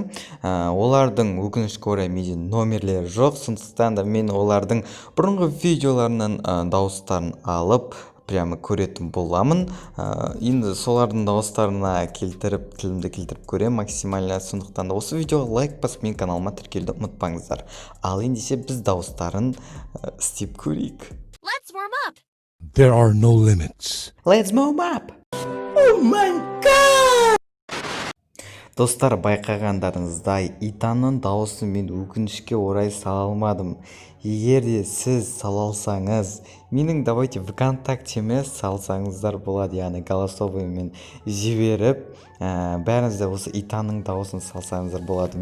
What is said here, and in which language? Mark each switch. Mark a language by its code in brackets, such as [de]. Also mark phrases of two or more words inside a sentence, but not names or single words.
[kk] Олардың өкінішке орай менде номерлері жоқ, сондықтан да мен олардың бұрынғы видеоларынан дауыстарын алып, прямо көретін боламын. Енді солардың дауыстарына тілімді келтіріп көрем максимально. Сондықтан да осы видеоға лайк басып, мен каналыма тіркелуді ұмытпаңыздар. Ал ендеше біз дауыстарын істеп көрейік. [en] Let's warm up. There are no limits. Let's warm up. Oh my god! [kk] Достар, байқағандарыңыздай, Итанның дауысын мен өкінішке орай сала алмадым. Егер де сіз сала алсаңыз, менің давайте ВКонтактеме салсаңыздар болады, яғни голосовыймен жіберіп, бәріңіз де осы Итанның дауысын салсаңыздар болады.